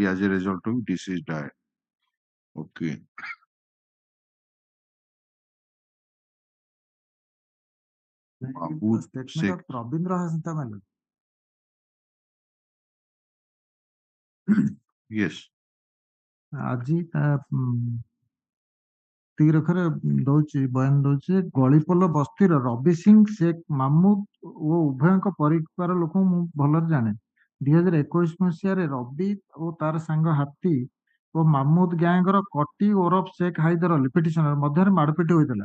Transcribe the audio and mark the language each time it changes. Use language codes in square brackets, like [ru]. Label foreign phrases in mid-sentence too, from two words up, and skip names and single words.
[en] As a result of deceased died. Okay. The statement of Rabindra Hasanta, my lord. Yes. [or] ଆଜି ତିରଖରେ ଦଉଛି ବୟାନ ଦଉଛି ଗଳିପୋଲ ବସ୍ତିର ରବି ସିଂ ଶେଖ ମାମୁଦ ଓ ଉଭୟଙ୍କ ପରିବାର ଲୋକଙ୍କୁ ମୁଁ ଭଲରେ ଜାଣେ। 2021 ମସିହାରେ ରବି ଓ ତାର ସାଙ୍ଗ ହାତୀ ଓ ମାମୁଦ ଗ୍ୟାଙ୍ଗର କଟି ଓରଫ ଶେଖ ହାଇଦର ଅଲି ପିଟିସନର ମଧ୍ୟରେ ମାଡପିଟି ହୋଇଥିଲା।